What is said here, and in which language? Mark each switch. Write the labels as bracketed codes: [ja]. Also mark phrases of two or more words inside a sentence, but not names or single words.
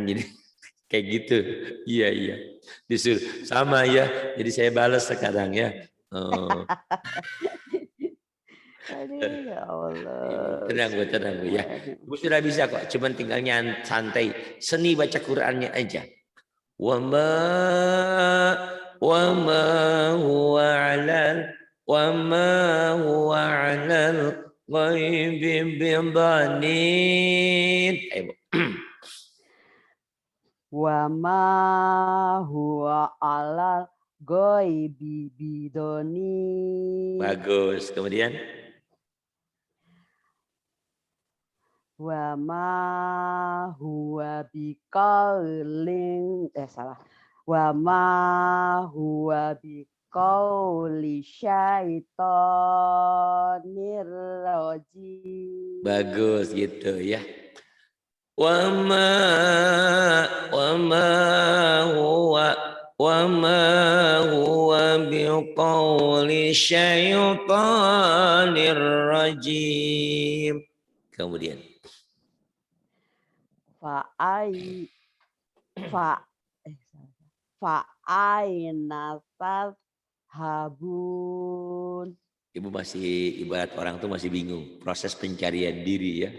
[id] Jadi kayak gitu. Iya. Disuruh sama ya. Jadi saya balas sekarang ya. Oh. Aduh, ya Allah. Tenang Bu ya. Ibu sudah bisa kok, cuman tinggal santai. Seni baca Qur'annya aja. [ar] وما هو على الغيب بضنين. [id] Ayo, [ar] وما هو على الغيب بضنين. [id] bagus. Kemudian [ar] وما هو بقول صلاح. وما هو بقول شيطان رجيم. [id] bagus gitu ya. [ar] وما هو بقول شيطان رجيم. [id] Kemudian [ar] ف فأين تذهبون. [id] Ibu masih ibarat orang tuh masih bingung proses pencarian diri ya.